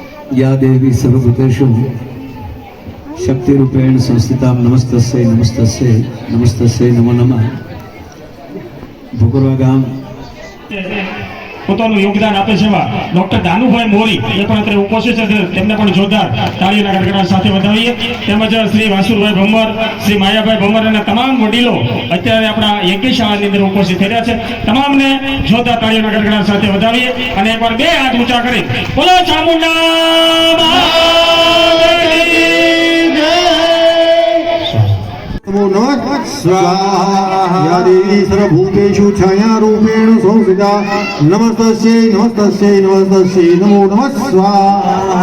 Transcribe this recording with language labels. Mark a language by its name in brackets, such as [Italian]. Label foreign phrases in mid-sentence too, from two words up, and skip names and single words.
[Sanskrit] या देवी सर्वभूतेषु शक्तिरूपेण संस्थितां नमस्तस्यै नमस्तस्यै नमस्तस्यै नमो नमः। [Gujarati] ભોગરવા ગામ પોતાનું યોગદાન આપે છે એવા ડોક્ટર દાનુભાઈ મોરી એ પણ અત્યારે ઉપસ્થિત છે, તેમને પણ જોરદાર તાળીઓના ગડગડાટ સાથે વધાવીએ। તેમજ શ્રી વાસુભાઈ ભમર, શ્રી માયાભાઈ ભમર અને તમામ વડીલો અત્યારે આપણા યજ્ઞશાળાની અંદર ઉપસ્થિત થઈ રહ્યા છે, તમામને જોરદાર તાળીઓના ગડગડાટ સાથે વધાવીએ અને એકવાર બે હાથ ઊંચા કરી બોલો ચામુંડા [Sanskrit] नमो नमः स्वाहा। या देवी सर्वभूतेषु छायारूपेण संस्थिता नमस्तस्यै नमस्तस्यै नमस्तस्यै नमो नमः स्वाहा।